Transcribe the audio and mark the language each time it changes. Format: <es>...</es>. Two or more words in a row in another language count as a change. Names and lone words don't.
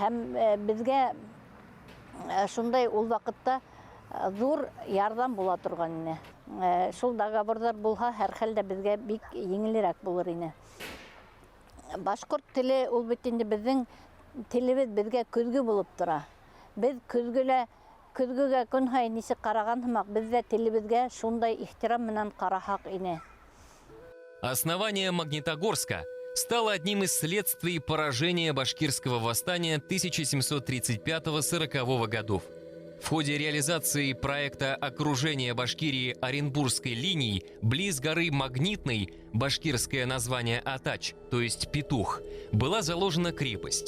<ba>Һәм безгә шундай ул вакытта зур ярдәм була торган ине. Шул договорлар булһа, һәр хәлдә безгә бик еңелрәк булыр ине. Башкорт теле ул бит инде безнең телебез безгә көзгө булып тора. Без көзгөгә көн һайын ничек караган һымак, без дә телебезгә шундай ихтирам менән карахак ине.</ba> <ru>Основание Магнитогорска стало одним из следствий поражения башкирского восстания 1735-40 годов. В ходе реализации проекта окружения Башкирии Оренбургской линией близ горы Магнитной, башкирское название Атач, то есть Петух, была заложена крепость.</ru>